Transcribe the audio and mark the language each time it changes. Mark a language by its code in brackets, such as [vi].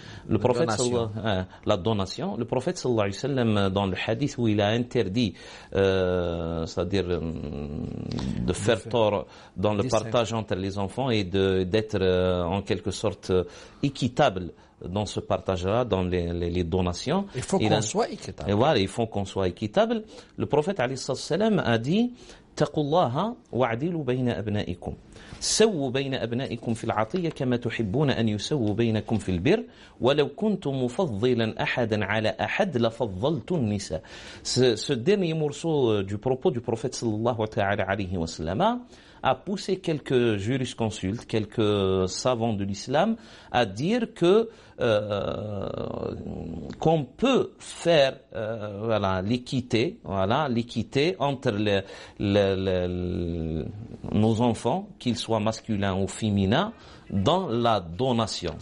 [fr] Le prophète la donation. Le prophète sallallahu alayhi wa sallam, dans le hadith où il a interdit, c'est-à-dire de faire tort dans le partage entre les enfants et d'être en quelque sorte équitable dans ce partage-là, dans les donations. Il faut qu'on soit équitable. Et voilà, il faut qu'on soit équitable. Le prophète alayhi salam a dit: [ar] Taqullaha wa'dilu bayna abna'ikum. سووا بين أبنائكم في العطية كما تحبون أن يسووا بينكم في البر ولو كنت مفضلا أحدا على أحد لفضلت النساء. [fr] Ce dernier morceau du propos du prophète sallallahu alayhi wa sallam a poussé quelques jurisconsultes, quelques savants de l'islam à dire que qu'on peut faire l'équité entre nos enfants, qu'ils soient masculins ou féminins, dans la donation.